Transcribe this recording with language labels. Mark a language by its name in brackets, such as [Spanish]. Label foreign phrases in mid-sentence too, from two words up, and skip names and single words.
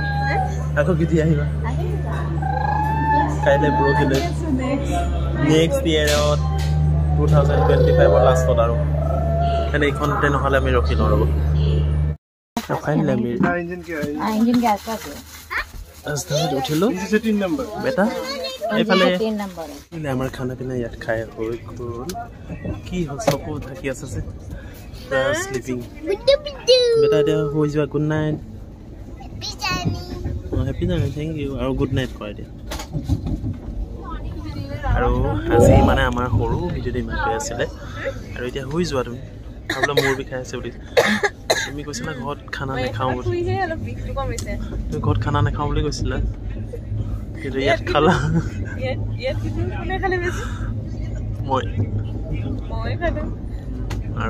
[Assamese] কাইলৈ পৰহিলৈ [English] next yearত [Assamese] 2025 লাষ্টত আৰু মানে এইখন ট্ৰেইন নহ'লে আমি ৰখি লওঁ ৰ'ব ফাইনেলি আমি ৰাজধানীত উঠিলোঁ বেটা এইফালে আমাৰ [Hindi] खाना पीना [Assamese] ইয়াত খাই হৈ গ'ল কি হ'ল চকু ঢাকি আছে যে sleeping. Budu budu. Beta dia হৈ যোৱা [English] good night. Happy journey. Happy journey, thank you. [Assamese] আৰু [English] good night [Assamese] কয় দিয়া। আৰু আজি মানে আমাৰ সৰু ভিডিঅ'টো ইমানটোৱে আছিলে আৰু এতিয়া হৈ যোৱা তুমি আপোনাৰ মূৰ বিষাই আছে বুলি তুমি কৈছিলা ঘৰত খানা নাখাওঁ বুলি তুমি ঘৰত খানা নাখাওঁ বুলি কৈছিলা কিন্তু ইয়াত খালা মই আৰু